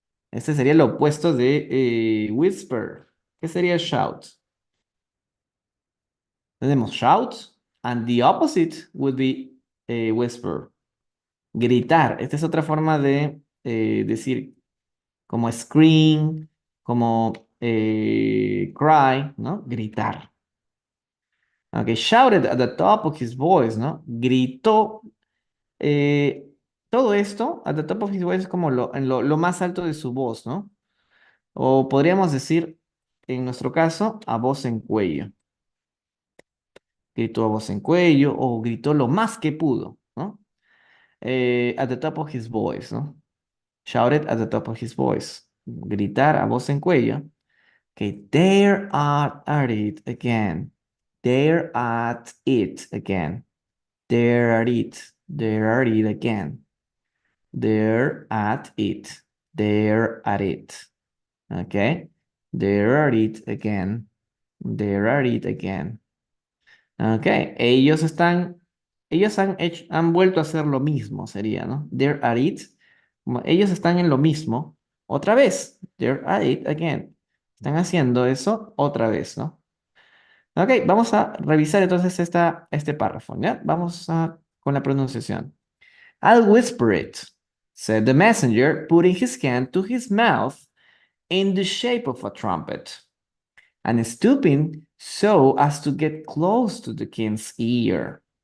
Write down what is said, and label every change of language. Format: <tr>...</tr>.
<es>Este sería el opuesto de whisper. ¿Qué sería shout?</es> <en>Tenemos shout, and the opposite would be whisper.</en> <es>Gritar. Esta es otra forma de decir como scream, como cry, ¿no? Gritar.</es> <en>Ok, shouted at the top of his voice, ¿no?</en> <es>Gritó. eh, todo esto,</es> <en>at the top of his voice,</en> <es>es como lo más alto de su voz, ¿no? O podríamos decir, en nuestro caso, a voz en cuello. Gritó a voz en cuello o gritó lo más que pudo, ¿no?</es> <en>At the top of his voice, ¿no? Shouted at the top of his voice.</en> <es>Gritar a voz en cuello.</es> <en>Okay, there at it again. There at it again. There at it. There at it again. There at it. There at it. Okay. There at it again. There at it again.</en> <es>Ok, ellos han vuelto a hacer lo mismo, sería, ¿no?</es> <en>They're at it.</en> <es>Ellos están en lo mismo otra vez.</es> <en>They're at it again.</en> <es>Están haciendo eso otra vez, ¿no? Ok, vamos a revisar entonces este párrafo, ¿ya? Con la pronunciación.</es> <en>I'll whisper it, said the messenger, putting his hand to his mouth in the shape of a trumpet, and stooping so as to get close to the king's ear.</en>